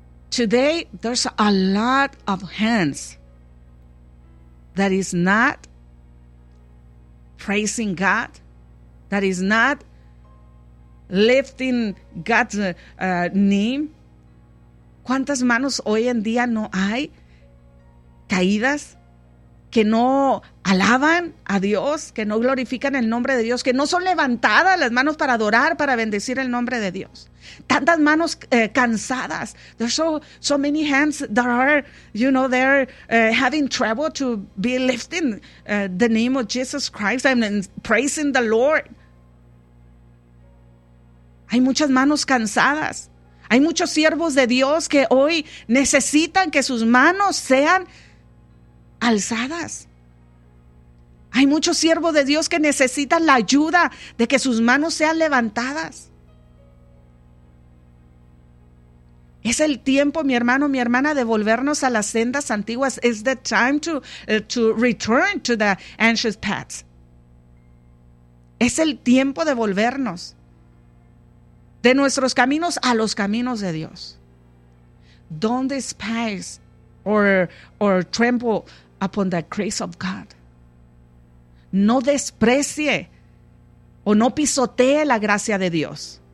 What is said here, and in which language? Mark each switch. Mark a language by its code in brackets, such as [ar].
[en] Today there's a lot of hands that is not praising God, that is not lifting God's name. [es] ¿Cuántas manos hoy en día no hay caídas, que no alaban a Dios, que no glorifican el nombre de Dios, que no son levantadas las manos para adorar, para bendecir el nombre de Dios? Tantas manos cansadas. [en] There's so many hands that are, you know, they're having trouble to be lifting the name of Jesus Christ and praising the Lord. [es] Hay muchas manos cansadas. Hay muchos siervos de Dios que hoy necesitan que sus manos sean alzadas. Hay muchos siervos de Dios que necesitan la ayuda de que sus manos sean levantadas. Es el tiempo, mi hermano, mi hermana, de volvernos a las sendas antiguas. [en] It's the time to return to the ancient paths. [es] Es el tiempo de volvernos de nuestros caminos a los caminos de Dios. [en] Don't despise or tremble upon the grace of God. [es] No desprecie o no pisotee la gracia de Dios.